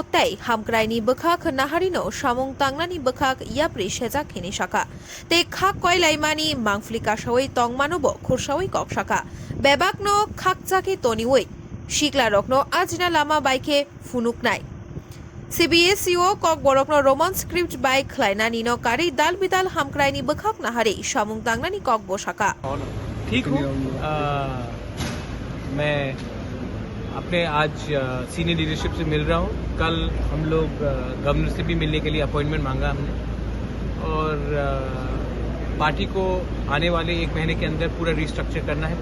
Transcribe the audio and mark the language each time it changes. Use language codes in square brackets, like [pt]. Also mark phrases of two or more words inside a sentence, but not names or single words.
[trp] tei hamkraini bkhak naharino samung tangnani bkhak yapri sejak khini shaka te khak koilaimani mangflika shawai tongmanobo khursawai kok shaka bebakno khakjaki toniwei shikla rokno ajna lama baike funuknai CBSEO kok borokno [en] roman script by [trp] खलाइना नीनो कारी दाल बिदाल हमक्राइनी बखक नहरे शामुंग तांगनानी कॉक बोशाका [hi] ठीक हूँ। मैं अपने आज सीनियर लीडरशिप से मिल रहा हूँ। कल हम लोग गवर्नर से भी मिलने के लिए अपॉइंटमेंट मांगा हमने और पार्टी को आने वाले एक महीने के अंदर पूरा रिस्ट्रक्चर करना है।